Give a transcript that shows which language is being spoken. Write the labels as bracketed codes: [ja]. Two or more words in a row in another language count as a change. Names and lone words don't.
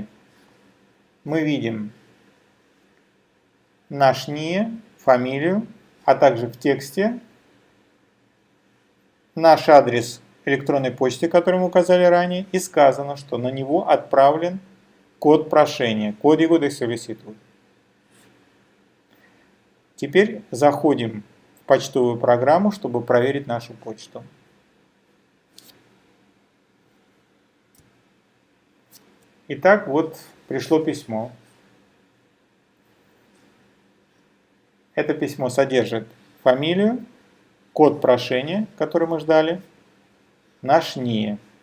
[ru] Мы видим наш НИИ, фамилию, а также в тексте наш адрес электронной почты, который мы указали ранее, и сказано, что на него отправлен код прошения, [es] código de solicitud. [ru] Теперь заходим в почтовую программу, чтобы проверить нашу почту. Итак, вот пришло письмо. Это письмо содержит фамилию, код прошения, который мы ждали, наш НИИ.